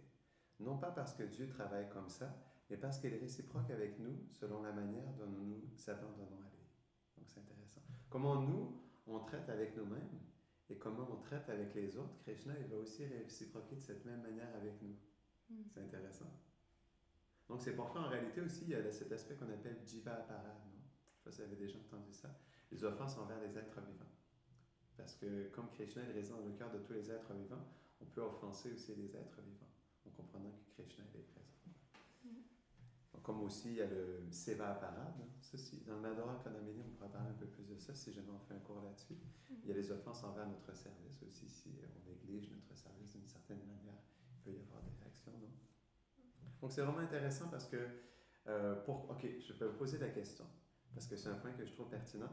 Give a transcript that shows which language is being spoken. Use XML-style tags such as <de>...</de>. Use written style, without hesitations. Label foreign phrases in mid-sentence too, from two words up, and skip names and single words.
<fr>Non pas parce que Dieu travaille comme ça, mais parce qu'il est réciproque avec nous selon la manière dont nous nous abandonnons à lui. Donc c'est intéressant. Comment nous, on traite avec nous-mêmes et comment on traite avec les autres, Krishna, il va aussi réciproquer de cette même manière avec nous. C'est intéressant. Donc, c'est pourquoi, en réalité aussi, il y a cet aspect qu'on appelle</fr> <sa>जीव अपराध,</sa> <fr>non? Je ne sais pas si vous avez déjà entendu ça. Les offenses envers les êtres vivants. Parce que, comme Krishna est réside dans le cœur de tous les êtres vivants, on peut offenser aussi les êtres vivants, en comprenant que Krishna est présent. Donc, comme aussi, il y a le</fr> <sa>सेवा अपराध,</sa> <fr>hein? Ceci, dans le Madhura Kanamini, on pourra parler un peu plus de ça si jamais on fait un cours là-dessus. Il y a les offenses envers notre service aussi. Si on néglige notre service d'une certaine manière, il peut y avoir des réactions, non? Donc, c'est vraiment intéressant parce que, OK, je peux vous poser la question, parce que c'est un point que je trouve pertinent.</fr>